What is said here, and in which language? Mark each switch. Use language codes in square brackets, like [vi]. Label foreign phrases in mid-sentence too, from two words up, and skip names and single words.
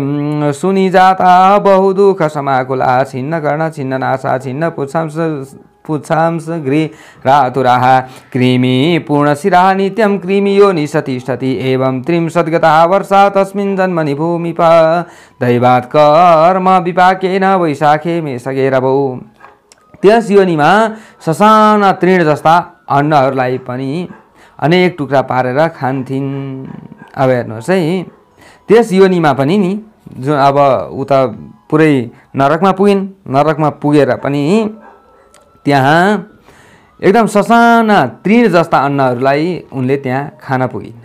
[sa] सुनिजाता बहुदुःख समाकुला छिन्नकर्ण छिन्ननाशा छिन्नपुच्छा पुच्छांस गृहातुराः कृमि पूर्णशिराः नित्यं कृमियोनि सतिष्ठति एवं 30 गताः वर्षा तस्मिन् जन्मनि भूमिप दैवात् कर्म विपाकेन वैशाखे मेषगे रवौ। [ne] त्यस योनिमा ससाना तृण जस्ता अन्नहरूलाई पनि अनेक टुक्रा पारेर खान्थिन्। अब हेर्नुहोस् है, त्यस योनिमा पनि नि जुन अब उता पुरै नरकमा पुगिन्, नरकमा पुगेर पनि त्यहाँ एकदम ससाना तृण जस्ता अन्नहरूलाई उनले त्यहाँ खान पुगिन्।